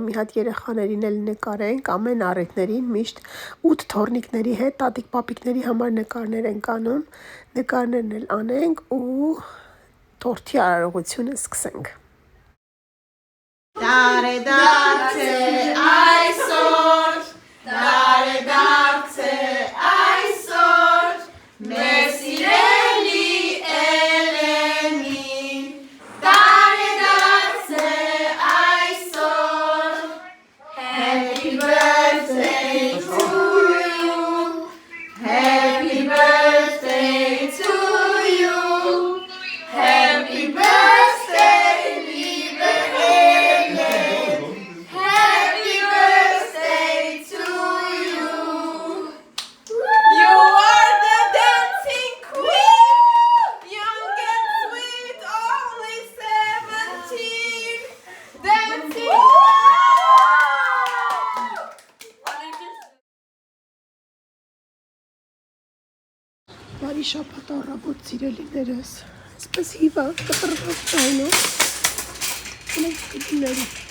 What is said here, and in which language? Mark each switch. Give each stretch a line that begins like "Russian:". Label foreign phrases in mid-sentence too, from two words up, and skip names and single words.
Armenian: մի հատ երեխաներին էլ նկարենք, ամեն առիթներին միշտ 8 թորնիկների հետ, տատիկ պապիկների համար նկարներ ենք անում, նկարներն էլ անենք ու տորթի արարողությունը սկսենք։ Դարե այսօր, դարե այսօր, մեր սիրելի Էլենին,
English: Happy birthday to you. Happy birthday to you. Happy birthday, liebe Helen. Happy birthday to you. You are the dancing queen. Young and sweet, only 17. Dancing.
Armenian: Բարի շաբաթ առավոտ սիրելիներս, այսպես հիվանդ կտրված տայնով, ունենք կտիների,